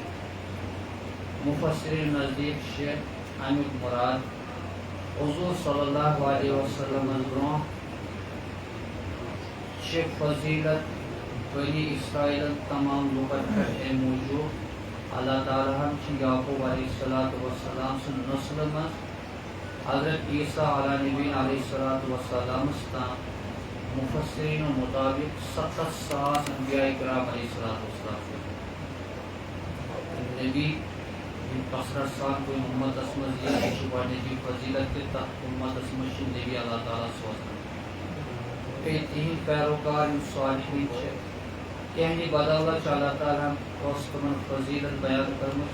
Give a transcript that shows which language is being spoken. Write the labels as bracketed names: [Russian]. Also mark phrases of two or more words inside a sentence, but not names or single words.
[Kashmiri] مفسرین نزدیٖک چھِ امیُک مُراد حضوٗر [Arabic] صلی اللہ علیہ [Kashmiri] وسلمس برونٛہہ چھِ فضیلت بنی اسرائیلن تمام لُکن پٮ۪ٹھ امہِ موٗجوٗب اللہ تعالیٰ ہن چھِ یعقوب [Arabic] علیہ السلام [Kashmiri] سٕنٛدِ نسلہِ منٛز حضرت عیسیٰ علیٰ نبی علیہ السلامس تام مفسرینو مطابق 70,000 انبیاء کرام [Arabic] علیہ السلام [Kashmiri] نبی یِم کثرت سان کُنہِ اُمتس منٛز یہِ چھِ گۄڈنِچی فضیلت کہ تتھ اُمتس منٛز چھِ نبی اللہ تعالیٰ سوزان، بیٚیہِ تِہنٛدۍ پیروکار یِم صالحیٖن چھِ، تِہنٛدِ بدولت چھِ اللہ تعالیٰ ہن اوس تِمن فضیلت بیان کٔرمٕژ۔